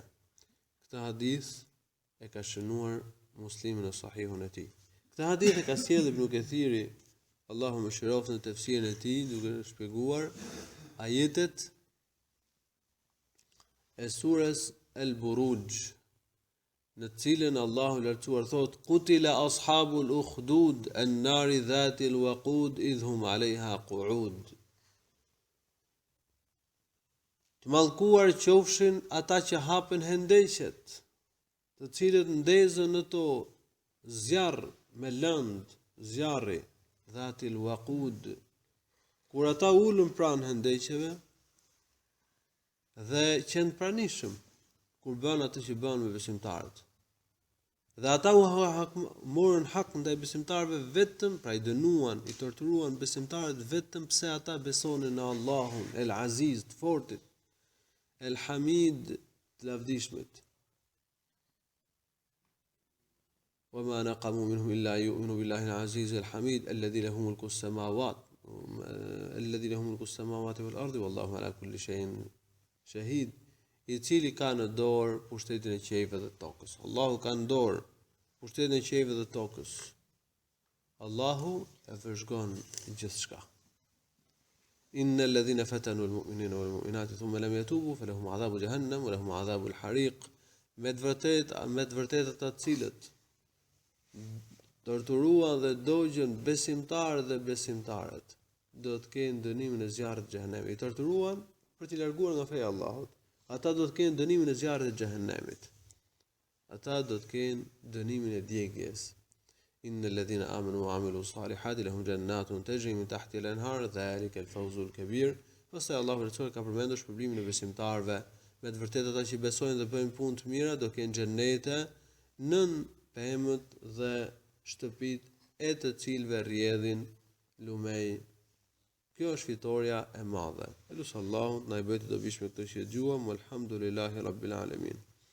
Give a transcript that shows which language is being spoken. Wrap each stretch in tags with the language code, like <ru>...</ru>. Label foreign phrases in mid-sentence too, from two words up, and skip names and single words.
<sq>Këtë hadith e ka shënuar Muslimin në sahihun e tij. Këtë hadith e ka sjellë Ibn Kathiri, Allahu më shëroft në tefsirin e tij, duke shpjeguar ajetet e surës El-Buruj, në cilën Allahu lartësuar thot,</sq> <ar>قتل أصحاب الأخدود النار ذات الوقود إذ هم عليها قعود.</ar> <sq>Të mallkuar qofshin ata që hapen hendeqet, të cilët ndezën në to zjarr me lënd, zjarri</sq> <ar>ذات الوقود.</ar> <sq>Kur ata ulën pranë hendeqeve dhe qenë pranishëm kur bën atë që bën me besimtarët. Dhe ata u morën hak ndaj besimtarëve vetëm, pra i dënuan, i torturuan besimtarët vetëm pse ata besonin në Allahun, El Aziz, të fortit, El Hamid, të lavdishmit.</sq> <ar>وما نقموا منهم إلا يؤمنوا بالله العزيز الحميد الذي له ملك السماوات والأرض والله على كل شيء شهيد.</ar> <sq>I cili ka në dorë pushtetin e qiejve dhe tokës. Allahu ka në dorë pushtetin e qiejve dhe tokës. Allahu e vëzhgon gjithçka.</sq> <ar>إن الذين فتنوا المؤمنين والمؤمنات ثم لم يتوبوا فلهم عذاب جهنم ولهم عذاب الحريق.</ar> <sq>Me të vërtetë ata të cilët torturuan dhe dogjën besimtarët dhe besimtarët, do të kenë dënimin e zjarrit të xhehenemit. I torturuan për t'i larguar nga feja e Allahut. Ata do të kenë dënimin e zjarrit të xhehenemit. Ata do të kenë dënimin e djegjes.</sq> <ar>إن الذين آمنوا وعملوا الصالحات لهم جنات تجري من تحتها الأنهار ذلك الفوز الكبير.</ar> <sq>Pastaj Allahu rësor ka përmendur shpërblimin e besimtarëve. Me të vërtetë ata që besojnë dhe bëjnë punë të mira do kenë xhenete nën pemët dhe shtëpit e të cilëve rrjedhin lumej. Kjo është fitoria e madhe. Elusallahu na i bëjë të dobishme këtë që dëgjuam.</sq> <ar>الحمد لله رب العالمين.</ar>